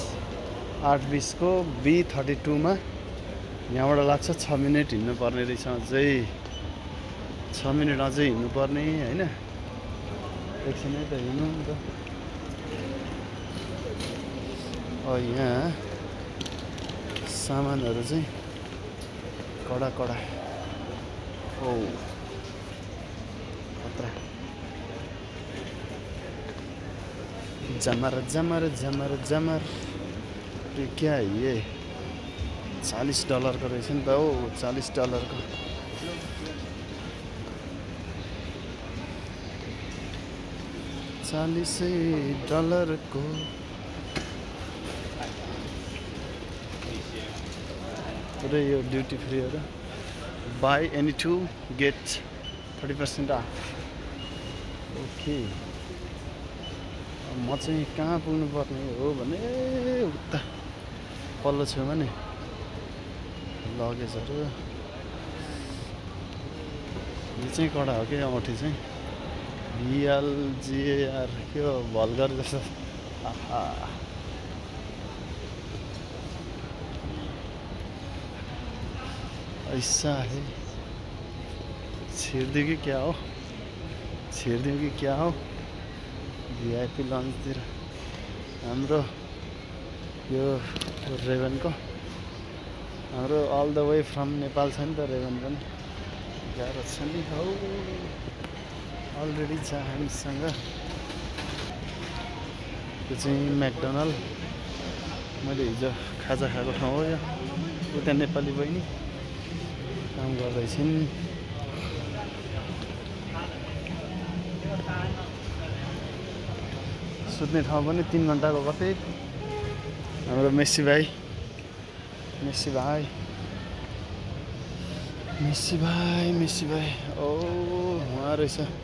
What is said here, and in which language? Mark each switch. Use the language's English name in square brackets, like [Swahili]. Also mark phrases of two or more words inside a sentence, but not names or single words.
[Nepali] 8:20 को B32 मा यहाँबाट लाग्छ 6 मिनेट हिँड्नु पर्ने रहेछ अझै 6 मिनेट अझै हिँड्नु पर्ने हैन एकछिनै त हिँड्नु नि त यहाँ सामानहरू चाहिँ कडा कडा ओ खतरा जमर जमर जमर जमर [Hindi] ये क्या है [Nepali] ये $40 को रहेछ नि त हो $40 को $40 को पुरै यो ड्युटी फ्री हो र [English] buy any two get 30% off [Nepali] ओके म चाहिँ कहाँ पुग्नु पर्ने हो भने उता पल्लो छेउमा नि लगेजहरू यो चाहिँ कडा हो कि औँठी चाहिँ VLGAR के हो भल्गर जस्तो आहा [Hindi] ऐसा है [Nepali] छिर्दियो कि क्या हो छिर्दियो कि क्या हो VIP लन्चतिर हाम्रो यो रेभनको हाम्रो [English] all the way from Nepal [Nepali] छ नि त रेभन पनि गाह्रो छ नि हौ अलरेडी छ हामीसँग यो चाहिँ म्याकडोनल्ड मैले हिजो खाजा खाएको ठाउँ हो यो उता नेपाली बहिनी काम गर्दैछिन् सुत्ने ठाउँ पनि 3 घण्टाको कतै हाम्रो मेसी भाइ ओ उहाँ रहेछ